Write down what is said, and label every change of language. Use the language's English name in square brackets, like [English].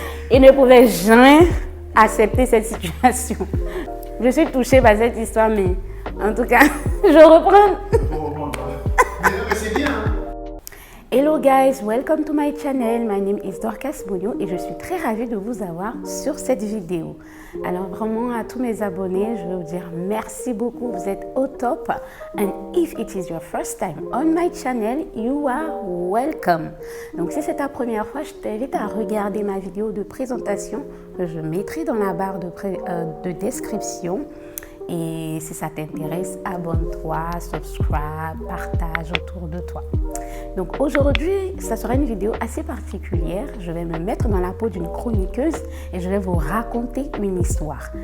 [French] Il ne pouvait jamais accepter cette situation. Je suis touchée par cette histoire, mais en tout cas, je reprends. Mais c'est bien. [English] Hello guys, welcome to my channel. My name is Dorcas Bogno et je suis très ravie de vous avoir sur cette vidéo. [French] Alors vraiment à tous mes abonnés, je veux vous dire merci beaucoup, vous êtes au top. [English] And if it is your first time on my channel, you are welcome. [French] Donc si c'est ta première fois, je t'invite à regarder ma vidéo de présentation que je mettrai dans la barre de description. Et si ça t'intéresse, abonne-toi, subscribe, partage autour de toi. Donc aujourd'hui, ça sera une vidéo assez particulière. Je vais me mettre dans la peau d'une chroniqueuse et je vais vous raconter une histoire.